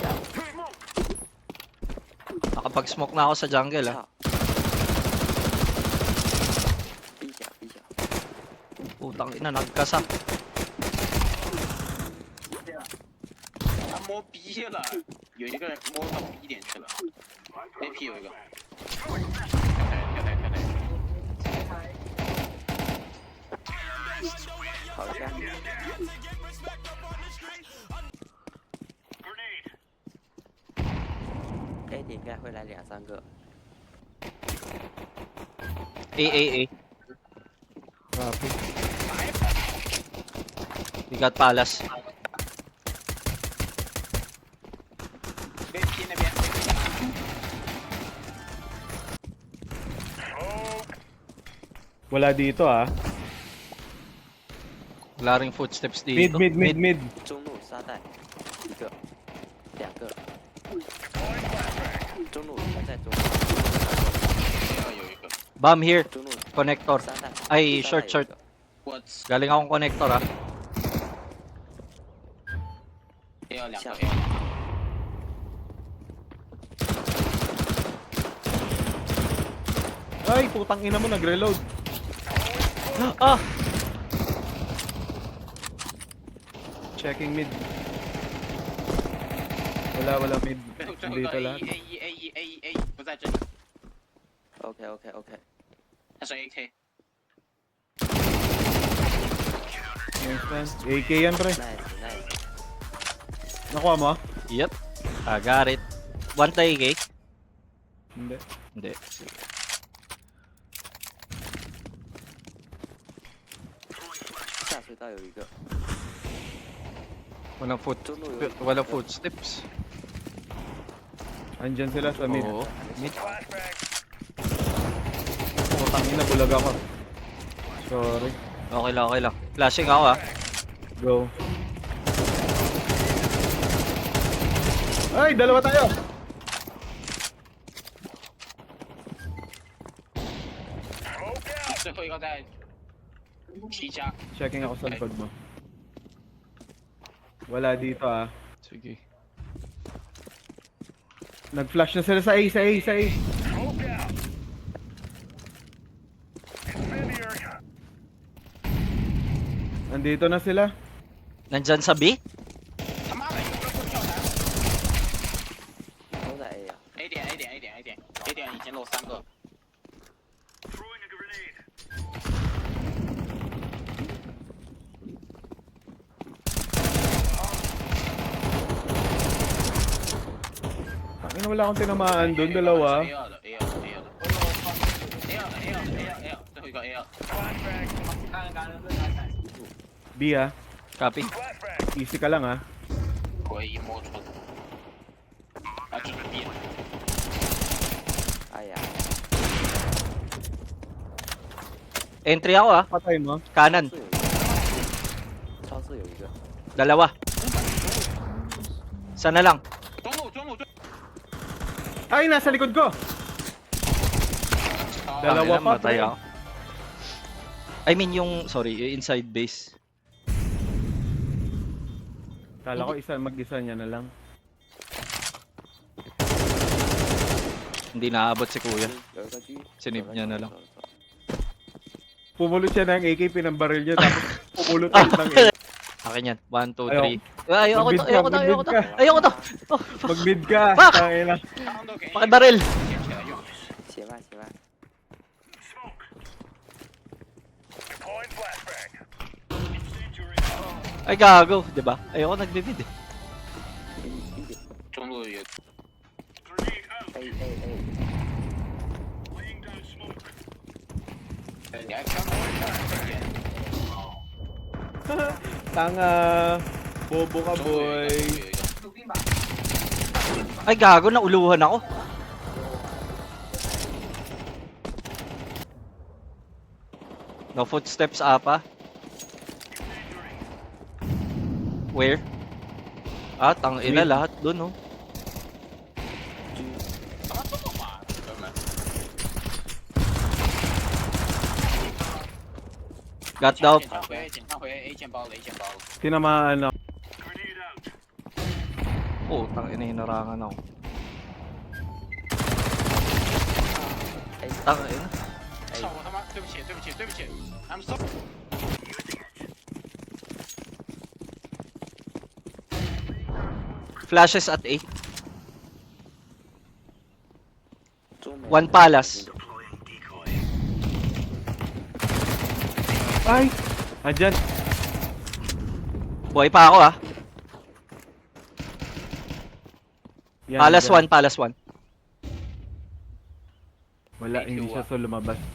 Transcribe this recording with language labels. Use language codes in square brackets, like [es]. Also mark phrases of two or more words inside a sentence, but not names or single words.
[tl] Nakapag-smoke na ako sa jungle ah. [zh] 操。 [tl] Putang ina, nagkasak. [zh] 他摸 B 了，有一个人摸到 B 点去了，AP 有一个，跳台，跑一下。A 点应该会来2、3个。 A. [en] Copy. We got Palace. [zh] AP 那边， [tl] Wala dito ah. Wala ring footsteps Mid, dito. mid. [zh] 中路沙袋1个，2个。中路还在中路。有一个， [en] Bomb here. [zh] 中路 Connector. 沙袋。 [tl] Ay, [zh] 沙袋 short. 有一个我 [tl] Galing akong connector ah. [zh] A 2个 A。 [tl] Ay, putang ina mo, nag-reload. Ah! [en] Checking mid. [tl] Wala mid. [zh] 最后一个 [tl] Dito A lahat. [zh] A 不在这里， OK。他是 AK。 [tl] Nice man. AK yan, pre. Nice。 Nakuha mo? [en] Yep. I got it. One tay AK? [tl] Hindi. Hindi. [zh] 下水道有一个， 中路有一个。 [tl] Walang footsteps. Andyan sila sa mid. Oo. Mid. Putang ina, bulag ako. Sorry. Okay lang. Flashing ako ah. Go. Ay, dalawa tayo. [zh] " 最后一个在 T 加， [tl] Checking ako sa likod mo. Wala dito ah. Sige. Nag-flash na sila sa A. Nandito na sila. Nandyan sa B? [zh] 他妈的有人不跳台都在 A 啊。，A 点 A 点已经漏3个， [tl] Tangina, wala akong tinamaan doon, dalawa. [zh] A 2 的 A 2的 A 2的 最后一个 A 2。 [tl] B ah. Copy. Easy ka lang ah. [zh] 我一摸出，啊，这是 B 了，哎呀， [tl] Entry ako ah. Patay mo. Kanan. [zh] 超市有一个。 [tl] Dalawa. Sana lang. [zh] 中路， [tl] Ay, nasa likod ko. Dalawa Tangina, pa, matay pre. ako. [en] I mean yung, sorry, yung inside base. [tl] Kala ko mag-isa niya na lang. Hindi naabot si kuya. [zh] 有一个 G。 [tl] Sinave niya na lang. Pumulot siya ng AK, pinambaril niya, tapos pumulot ulit ng AK. Akin yan. 1, 2, Ayaw. 3. Ayoko to. Mag-mid ka. Mag-mid ka. Fuck! Tangina. Pakibaril! [zh] 捡起来用。写吧。 [tl] Ay gago, 'di ba? Ayoko nagbibid eh. [zh] 中路有 A。你还看 [tl] Tanga. Bobo ka, [zh] 中路有 boy. 一个， [tl] Ay gago, nauluhan ako. [en] No footsteps apa. Where? [tl] Ah, tangina lahat doon oh. [zh] 怎么这么慢，哥们？ [en] Got down. [zh] 检查回 A 见包了 A 见包了， [tl] Tinamaan ako. Oh, tangina hinarangan ako. Tangina. [zh] 操我他妈，对不起， [en] I'm sorry。 Flashes at A. [zh] 中美 [en] One Palace. [tl] Ay! Andyan. Buhay pa ako ah. Yan, Palace andyan. 1, Palace 1. Wala, hindi siya so lumabas.